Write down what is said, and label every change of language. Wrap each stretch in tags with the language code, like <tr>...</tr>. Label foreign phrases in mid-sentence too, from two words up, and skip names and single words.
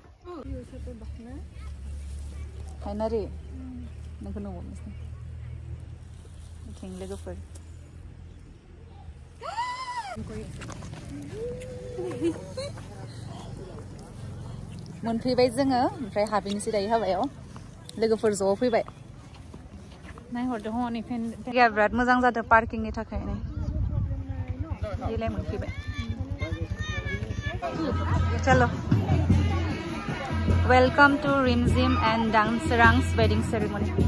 <brx>हायनारि नोंखौ नुबावनोसै थिं लोगोफोर मोनफैबाय जोङो ओमफ्राय हाबैनोसै दायो हाबायाव लोगोफोर ज' फैबाय नायहरदों हनिफ्राय जायगाया बिराद मोजां जादों पार्किंनि थाखाय देलाय मोनफैबाय चलो</brx> <en>welcome to Rimjhim and Dancerance wedding ceremony</en>